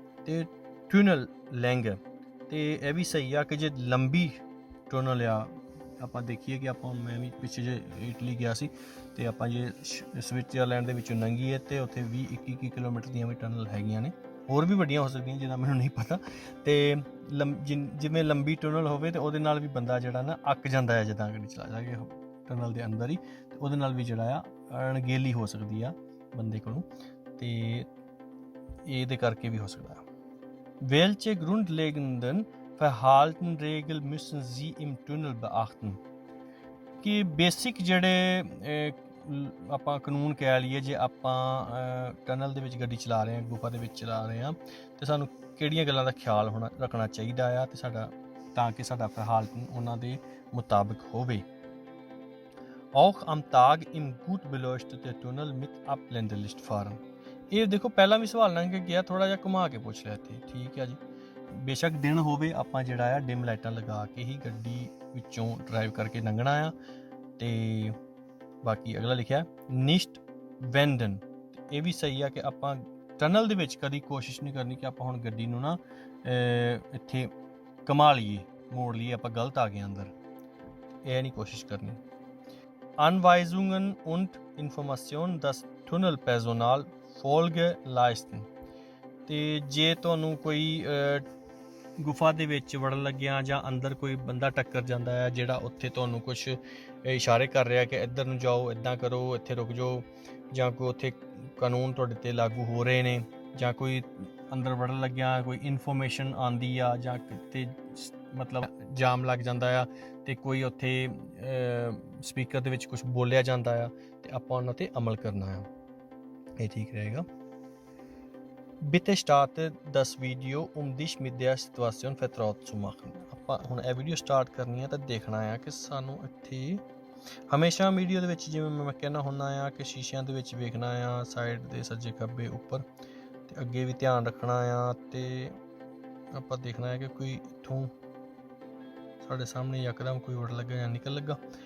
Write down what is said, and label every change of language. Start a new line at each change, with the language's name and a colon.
Punjabi: ਅਤੇ
German: ਟਨਲ ਲੈਂਗ,
Punjabi: ਅਤੇ ਇਹ ਵੀ ਸਹੀ ਆ ਕਿ ਜੇ ਲੰਬੀ ਟਨਲ ਆ, ਆਪਾਂ ਦੇਖੀਏ ਕਿ ਆਪਾਂ ਮੈਂ ਵੀ ਪਿੱਛੇ ਜੇ ਇਟਲੀ ਗਿਆ ਸੀ, ਅਤੇ ਆਪਾਂ ਜੇ ਸਵਿਟਜ਼ਰਲੈਂਡ ਦੇ ਵਿੱਚੋਂ ਲੰਘੀਏ ਅਤੇ ਉੱਥੇ 20-21 ਕਿਲੋਮੀਟਰ ਦੀਆਂ ਵੀ ਟਨਲ ਹੈਗੀਆਂ ਨੇ, ਹੋਰ ਵੀ ਵੱਡੀਆਂ ਹੋ ਸਕਦੀਆਂ ਜਿਹਦਾ ਮੈਨੂੰ ਨਹੀਂ ਪਤਾ। ਅਤੇ ਜਿਵੇਂ ਲੰਬੀ ਟਨਲ ਹੋਵੇ ਤਾਂ ਉਹਦੇ ਨਾਲ ਵੀ ਬੰਦਾ ਜਿਹੜਾ ਨਾ ਅੱਕ ਜਾਂਦਾ ਹੈ, ਜਿੱਦਾਂ ਗੱਡੀ ਚਲਾ ਜਾਵੇ ਟਨਲ ਦੇ ਅੰਦਰ ਹੀ, ਅਤੇ ਉਹਦੇ ਨਾਲ ਵੀ ਜਿਹੜਾ ਆ ਅਣਗਹਿਲੀ ਹੋ ਸਕਦੀ ਆ ਬੰਦੇ ਕੋਲੋਂ, ਅਤੇ ਇਹਦੇ ਕਰਕੇ ਵੀ ਹੋ ਸਕਦਾ।
German: Welche grundlegenden Verhaltenregeln müssen Sie im Tunnel beachten?
Punjabi: ਕਿ ਬੇਸਿਕ ਜਿਹੜੇ ਆਪਾਂ ਕਾਨੂੰਨ ਕਹਿ ਲਈਏ, ਜੇ ਆਪਾਂ ਟਨਲ ਦੇ ਵਿੱਚ ਗੱਡੀ ਚਲਾ ਰਹੇ ਹਾਂ, ਗੁਫਾ ਦੇ ਵਿੱਚ ਚਲਾ ਰਹੇ ਹਾਂ, ਅਤੇ ਸਾਨੂੰ ਕਿਹੜੀਆਂ ਗੱਲਾਂ ਦਾ ਖਿਆਲ ਰੱਖਣਾ ਚਾਹੀਦਾ ਆ, ਅਤੇ ਤਾਂ ਕਿ ਸਾਡਾ verhalten ਉਹਨਾਂ ਦੇ ਮੁਤਾਬਕ ਹੋਵੇ।
German: Auch am Tag im gut beleuchteten Tunnel mit Ablendelicht fahren।
Punjabi: ਇਹ ਦੇਖੋ ਪਹਿਲਾਂ ਵੀ ਸਵਾਲ ਲੰਘ ਕੇ ਗਿਆ, ਥੋੜ੍ਹਾ ਜਿਹਾ ਘੁਮਾ ਕੇ ਪੁੱਛ ਲਿਆ ਇੱਥੇ, ਠੀਕ ਆ ਜੀ। ਬੇਸ਼ੱਕ ਦਿਨ ਹੋਵੇ, ਆਪਾਂ ਜਿਹੜਾ ਆ ਡਿਮ ਲਾਈਟਾਂ ਲਗਾ ਕੇ ਹੀ ਗੱਡੀ ਵਿੱਚੋਂ ਡਰਾਈਵ ਕਰਕੇ ਲੰਘਣਾ ਆ। ਅਤੇ ਬਾਕੀ ਅਗਲਾ ਲਿਖਿਆ
German: ਨਿਸ਼ਟ ਵੈਂਡਨ,
Punjabi: ਇਹ ਵੀ ਸਹੀ ਆ ਕਿ ਆਪਾਂ ਟਨਲ ਦੇ ਵਿੱਚ ਕਦੀ ਕੋਸ਼ਿਸ਼ ਨਹੀਂ ਕਰਨੀ ਕਿ ਆਪਾਂ ਹੁਣ ਗੱਡੀ ਨੂੰ ਨਾ ਇੱਥੇ ਘੁਮਾ ਲਈਏ, ਮੋੜ ਲਈਏ, ਆਪਾਂ ਗਲਤ ਆ ਗਏ ਅੰਦਰ, ਇਹ ਨਹੀਂ ਕੋਸ਼ਿਸ਼ ਕਰਨੀ।
German: Anweisungen und Informationen das Tunnelpersonal Folge leisten।
Punjabi: ਤੇ ਜੇ ਤੁਹਾਨੂੰ ਕੋਈ ਗੁਫਾ ਦੇ ਵਿੱਚ ਵੜਨ ਲੱਗਿਆ ਜਾਂ ਅੰਦਰ ਕੋਈ ਬੰਦਾ ਟੱਕਰ ਜਾਂਦਾ ਹੈ ਜਿਹੜਾ ਉੱਥੇ ਤੁਹਾਨੂੰ ਕੁਛ ਇਸ਼ਾਰੇ ਕਰ ਰਿਹਾ ਕਿ ਇੱਧਰ ਨੂੰ ਜਾਓ, ਇੱਦਾਂ ਕਰੋ, ਇੱਥੇ ਰੁਕ ਜਾਓ, ਜਾਂ ਕੋਈ ਉੱਥੇ ਕਾਨੂੰਨ ਤੁਹਾਡੇ 'ਤੇ ਲਾਗੂ ਹੋ ਰਹੇ ਨੇ, ਜਾਂ ਕੋਈ ਅੰਦਰ ਵੜਨ ਲੱਗਿਆ ਕੋਈ ਇਨਫੋਰਮੇਸ਼ਨ ਆਉਂਦੀ ਆ, ਜਾਂ ਕਿਤੇ ਮਤਲਬ ਜਾਮ ਲੱਗ ਜਾਂਦਾ ਆ ਅਤੇ ਕੋਈ ਉੱਥੇ ਸਪੀਕਰ ਦੇ ਵਿੱਚ ਕੁਛ ਬੋਲਿਆ ਜਾਂਦਾ ਆ ਅਤੇ ਆਪਾਂ ਉਹਨਾਂ 'ਤੇ ਅਮਲ ਕਰਨਾ ਆ, ਇਹ ਠੀਕ ਰਹੇਗਾ।
German: Bitte starte das Video, dich mit der Situation vertraut zu machen।
Punjabi: ਆਪਾਂ ਹੁਣ ਇਹ ਵੀਡੀਓ ਸਟਾਰਟ ਕਰਨੀ ਹੈ ਤਾਂ ਦੇਖਣਾ ਆ ਕਿ ਸਾਨੂੰ ਇੱਥੇ ਹਮੇਸ਼ਾ ਵੀਡੀਓ ਦੇ ਵਿੱਚ ਜਿਵੇਂ ਮੈਂ ਕਹਿੰਦਾ ਹੁੰਦਾ ਆ ਕਿ ਸ਼ੀਸ਼ਿਆਂ ਦੇ ਵਿੱਚ ਵੇਖਣਾ ਆ, ਸਾਈਡ ਦੇ ਸੱਜੇ ਖੱਬੇ ਉੱਪਰ, ਅਤੇ ਅੱਗੇ ਵੀ ਧਿਆਨ ਰੱਖਣਾ ਆ, ਅਤੇ ਆਪਾਂ ਦੇਖਣਾ ਹੈ ਕਿ ਕੋਈ ਇੱਥੋਂ ਸਾਡੇ ਸਾਹਮਣੇ ਯਕਦਮ ਕੋਈ ਵੜ ਲੱਗਾ ਜਾਂ ਨਿਕਲ ਲੱਗਾ।